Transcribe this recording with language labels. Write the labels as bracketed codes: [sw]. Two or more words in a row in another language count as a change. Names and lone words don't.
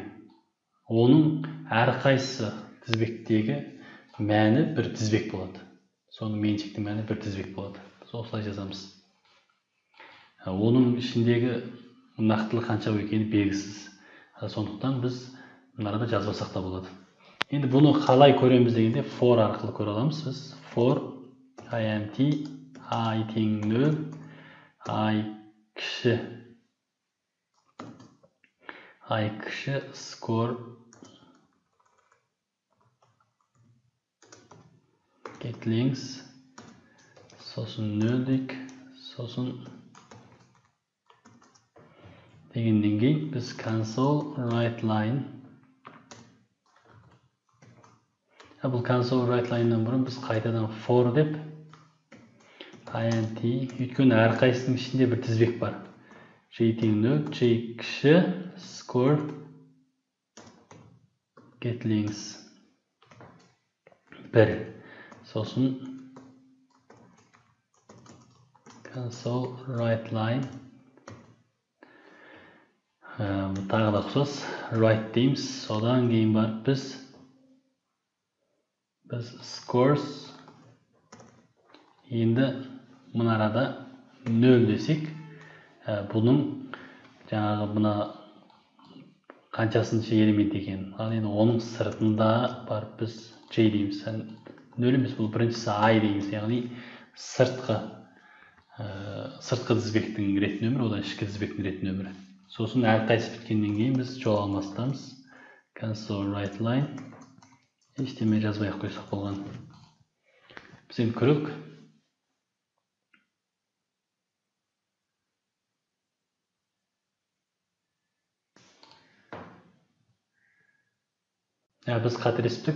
[kk] Оның әрқайсысы тізбектегі мәні бір тізбек болады. Соның меншіктің мәні бір тізбек болады. Біз осылай жазамыз. Оның ішіндегі нақтылы қанша екені белгісіз. Сондықтан біз мынарада жазбасақ та болады. Енді бұны қалай көреміз дегенде for арқылы көре аламыз біз. [en] For int I [kk] тең 0, I кіші [en] score get length, [kk] сосын 0 дейік, сосын дегеннен кейін біз [en] console write line. [kk] Бұл [en] console write line- [kk] нан бұрын біз қайтадан for деп int, өйткені әрқайсының ішінде бір тізбек бар. J тең 0, J кіші [en] score get length [kk] 1. Сосын [en] console write line [kk] тағы да ұқсас write дейміз. Содан кейін барып біз scores енді мына арада 0 десек, бұның жаңағы мына қаншасыншы элемент екен. Ал енді оның сыртында барып біз J дейміз. 0 емес, бұл біріншісі I дейміз. Яғни сыртқы тізбектің рет нөмірі, одан ішкі тізбектің рет нөмірі. Сосын әрқайсы біткеннен кейін біз жол алмастамыз. [en] Console write line. [kk] Ештеме жазбай қойсақ болған. Біз енді көрейік. Біз қателеспедік.